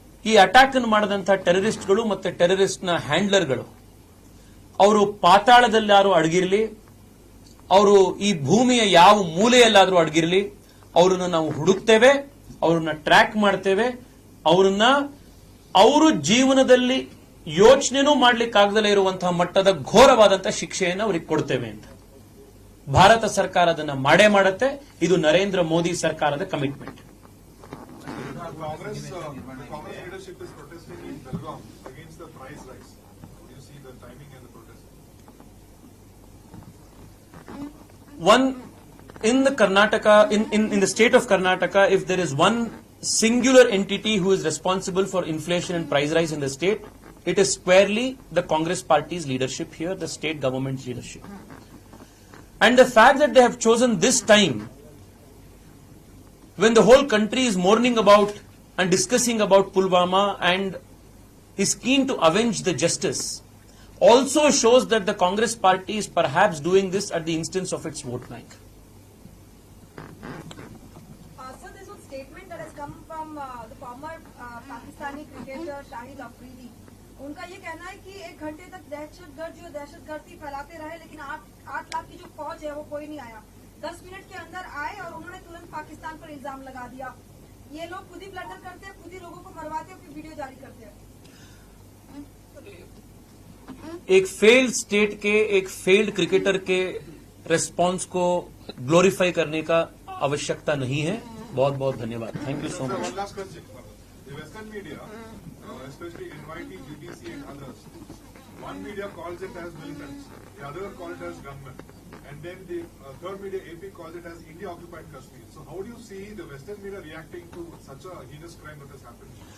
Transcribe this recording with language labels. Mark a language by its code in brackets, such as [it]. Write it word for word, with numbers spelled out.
[kn] ಈ ಅಟ್ಯಾಕ್ ಅನ್ನು ಮಾಡಿದಂತಹ ಟೆರರಿಸ್ಟ್ಗಳು ಮತ್ತೆ ಟೆರರಿಸ್ಟ್ನ ಹ್ಯಾಂಡ್ಲರ್ಗಳು ಅವರು ಪಾತಾಳದಲ್ಲಾರು ಅಡಗಿರಲಿ, ಅವರು ಈ ಭೂಮಿಯ ಯಾವ ಮೂಲೆಯಲ್ಲಾದರೂ ಅಡಗಿರಲಿ, ಅವರನ್ನು ನಾವು ಹುಡುಕ್ತೇವೆ, ಅವರನ್ನ ಟ್ರ್ಯಾಕ್ ಮಾಡ್ತೇವೆ, ಅವರನ್ನ ಅವರು ಜೀವನದಲ್ಲಿ ಯೋಚನೆನೂ ಮಾಡ್ಲಿಕ್ಕಾಗದಲೇ ಇರುವಂತಹ ಮಟ್ಟದ ಘೋರವಾದಂತಹ ಶಿಕ್ಷೆಯನ್ನು ಅವ್ರಿಗೆ ಕೊಡ್ತೇವೆ ಅಂತ ಭಾರತ ಸರ್ಕಾರ ಅದನ್ನ ಮಾಡೇ ಮಾಡುತ್ತೆ. ಇದು ನರೇಂದ್ರ ಮೋದಿ ಸರ್ಕಾರದ commitment. [en] The Congress, uh, the Congress leadership is protesting in Belgaum against the price rise. Do you see the timing and the protest? One, in the Karnataka, in, in, in the state of Karnataka, if there is one singular entity who is responsible for inflation and price rise in the state, it is squarely the Congress party's leadership here, the state government's leadership. And the fact that they have chosen this time, when the whole country is mourning about and discussing about Pulwama and is keen to avenge the justice, also shows that the Congress party is perhaps doing this at the instance of its vote bank. Uh, so there's a statement that has come from uh, the former uh, Pakistani cricketer Shahid Afridi. [hi] उनका ये कहना है कि एक घंटे तक दहशतगर्द जो दहशतगर्दी फैलाते रहे, लेकिन आठ आठ लाख की जो फौज है वो कोई नहीं आया. दस मिनट के अंदर आए और उन्होंने तुरंत पाकिस्तान पर इल्जाम लगा दिया. ये लोग खुद ही ब्लंडर करते हैं, खुद ही लोगों को मरवाते हैं, फिर वीडियो जारी करते हैं. एक फेल्ड स्टेट के, एक फेल्ड क्रिकेटर के रेस्पॉन्स को ग्लोरीफाई करने का आवश्यकता नहीं है. बहुत बहुत धन्यवाद. [en] Thank you so Sir, one much. last question. The Western media, uh, especially N Y T, B B C and others, one media calls it as militants, the other calls it as gunmen, and then the uh, third media, A P, calls it as India occupied Kashmir. So how do you see the Western media reacting to such a heinous crime that has happened?